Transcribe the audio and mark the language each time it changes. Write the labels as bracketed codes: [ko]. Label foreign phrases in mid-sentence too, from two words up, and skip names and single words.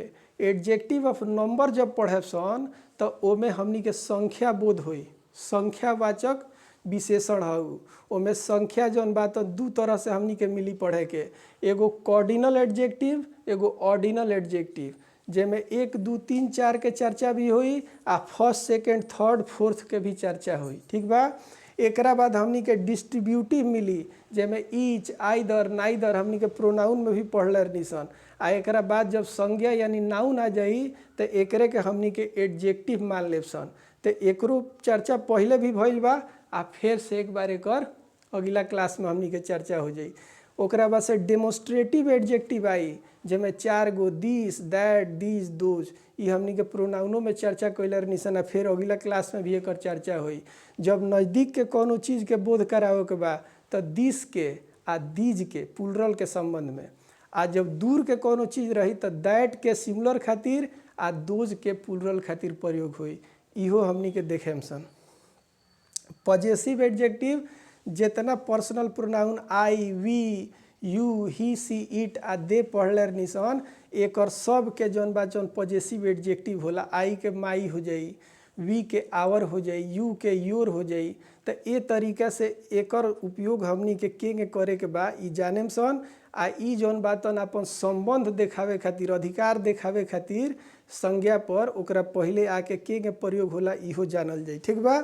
[en] adjective of number [bho] जब पढ़े सन तो ओमे हमनी के संख्या बोध हुई, संख्यावाचक विशेषण हउ। ओमे संख्या जौन बात दू तरह से हमनी के मिली पढ़े के, एगो [en] cardinal adjective, [bho] एगो [en] ordinal adjective, [bho] जेमे 1 2 3 4 के चर्चा भी हुई आ [en] first second third fourth [bho] के भी चर्चा हुई, ठीक बा। एकरा बाद हमनी के डिस्ट्रीब्यूटिव मिली जेमे [en] each, either, neither [bho] हमनी के प्रोनाउन में भी पढ़ले रहनी सन। आ एकरा बाद जब संज्ञा यानी नाउन आ जाई तो एकरे के हमनी के एडजेक्टिव मान लेब सन। तो एकरो चर्चा पहले भी भइल बा आ फिर से एक बार एकर अगला क्लास में हमनी के चर्चा हो जाई। ओकरा बाद से [en] demonstrative adjective [bho] आई जेमे 4 गो [en] this, that, this, those, [bho] ये हमनी के प्रोनाउनों में चर्चा कैले रहनी सन। फिर अगला क्लास में भी एकर चर्चा हुई। जब नज़दीक के कोनो चीज़ के बोध करावे के बा तो दिस के आ दीज के प्लूरल के संबंध में, आ जब दूर के कोनो चीज़ रही तो दैट के सिंगुलर खातिर आ दोज के प्लूरल खातिर प्रयोग हुई। इहो हमनी के देखेम सन। [en] possessive adjective [bho] जितना [en] personal pronoun I, we, you, he, she, it [bho] आ दे पढ़ले रहनी सन, एकर सब के जौन बा जौन [en] possessive adjective [bho] होला। आई के माई हो जाई, वी के आवर हो जाई, यू के योर हो जाई। तो ए तरीका से एकर उपयोग हमनी के केंगे करे के बा ई जानेम सन। आ ई जौन बातन अपन संबंध देखावे खातिर, अधिकार देखावे खातिर संज्ञा पर ओकरा पहले आके केंगे प्रयोग होला इहो जानल जाई, ठीक बा।